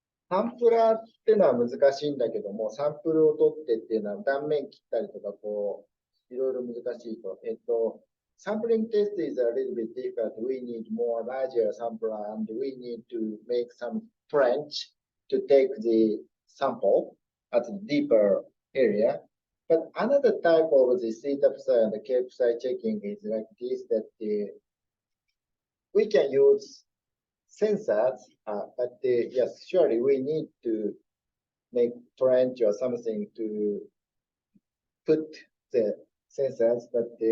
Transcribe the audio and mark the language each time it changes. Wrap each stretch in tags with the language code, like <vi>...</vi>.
<ja>サンプラーっていうのは難しいんだけども、サンプルを取ってっていうのは断面切ったりとか、こう、いろいろ難しいと。</ja> <en>sampling test is a little bit different. We need more larger sampler and we need to make some trench to take the sample at a deeper area. But another type of the theta psi and the k psi checking is like this, that we can use sensors, but yes, surely we need to make trench or something to put the sensors, but</en>